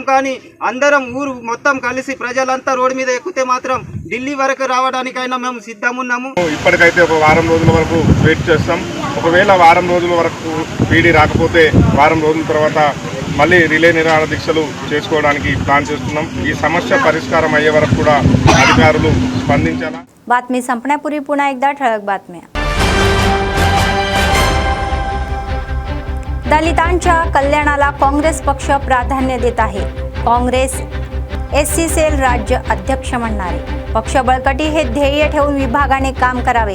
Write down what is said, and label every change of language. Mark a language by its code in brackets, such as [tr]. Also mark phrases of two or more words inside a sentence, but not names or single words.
[te] కానీ అందరం ఊరు మొత్తం కలిసి ప్రజలంతా రోడ్డు మీద ఎక్కితే మాత్రం ఢిల్లీ వరకు రావడానికైనా మేము సిద్ధమున్నాము. ఇప్పటికైతే ఒక వారం రోజుల వరకు వెయిట్ చేస్తాం. ఒకవేళ వారం రోజుల వరకు పీడీ రాకపోతే వారం రోజుల తర్వాత మళ్ళీ రిలే నిరాహార దీక్షలు చేసుకోవడానికి ప్లాన్ చేస్తున్నాం. ఈ సమస్య పరిష్కారం అయ్యే వరకు కూడా అధికారులు స్పందించాలా. [mr] बातमी संपण्यापूर्वी पुन्हा एकदा ठळक बातम्या. दलितांच्या कल्याणाला काँग्रेस पक्ष प्राधान्य देत आहे. काँग्रेस SC सेल राज्य अध्यक्ष म्हणणारे. पक्ष बळकटी हे ध्येय ठेवून विभागाने काम करावे.